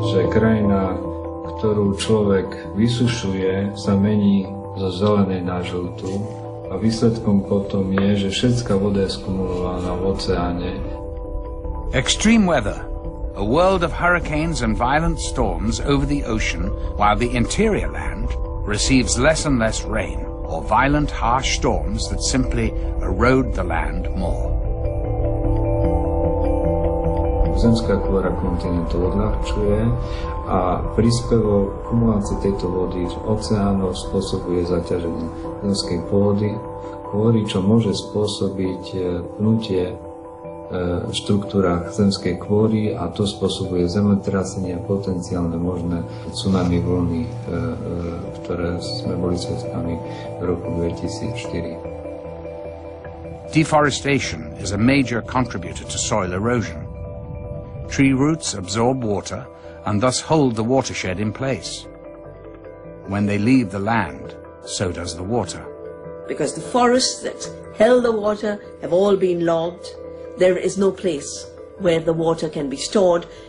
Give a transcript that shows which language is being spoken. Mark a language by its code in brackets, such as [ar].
[sk] krajina, ktorú človek vysušuje, sa mení zo zelenej na žltú a výsledkom potom je, že všetká voda je skumulovaná v oceáne. [en] Extreme weather, a world of hurricanes and violent storms over the ocean, while the interior land receives less and less rain, or violent harsh storms that simply erode the land more. [sk] Zemská kôra kontinentu odľahčuje a príspevok kumulácie tejto vody z oceánov spôsobuje zaťaženie zemskej pôdy, čo môže spôsobiť pnutie v štruktúrach zemskej kôry a to spôsobuje zemetrasenie a potenciálne možné tsunami vlny, ktoré sme boli svedkami v roku 2004. [en] Deforestation is a major contributor to soil erosion. Tree roots absorb water and thus hold the watershed in place. When they leave the land, so does the water. Because the forests that held the water have all been logged, there is no place where the water can be stored.